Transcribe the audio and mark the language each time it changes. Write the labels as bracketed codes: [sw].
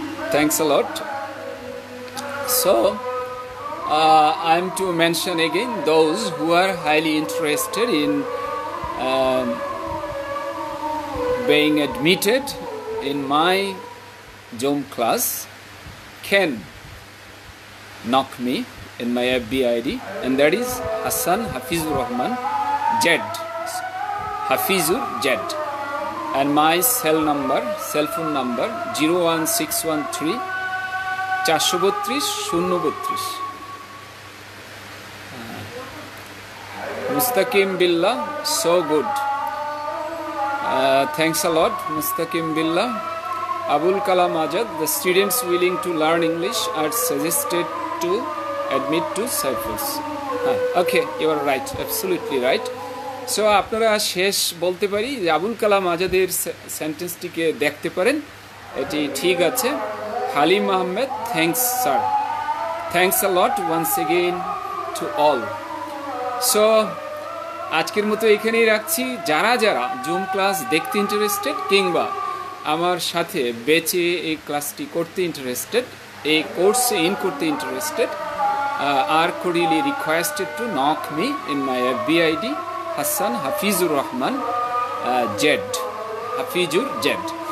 [en] thanks a lot so I'm to mention again those who are highly interested in being admitted in my Zoom class can knock me in my FB ID, and that is Hassan Hafizur Rahman Jed, Hafizur Jed, and my cell phone number 01613 432 032. Mustaqim Billah, so good. Thanks a lot, Mustaqim Billah. Abul Kalam Azad, the students willing to learn English are suggested to admit to Cyprus. Okay, you are right, absolutely right. [bn] So আপনারা শেষ বলতে পারি যে আবুল কালাম আজাদের সেন্টেন্সটিকে দেখতে পারেন, এটি ঠিক আছে। [en] Halim Ahmed, thanks sir, thanks a lot once again to all. [bn] So আজকের মতো এখানেই রাখছি। যারা যারা জুম ক্লাস দেখতে ইন্টারেস্টেড কিংবা আমার সাথে বেচে এই ক্লাসটি করতে ইন্টারেস্টেড, এই কোর্সে ইন করতে interested, [en] are cordially requested to knock me in my FB ID Hassan Hafizur Rahman Jed, Hafizur Jed.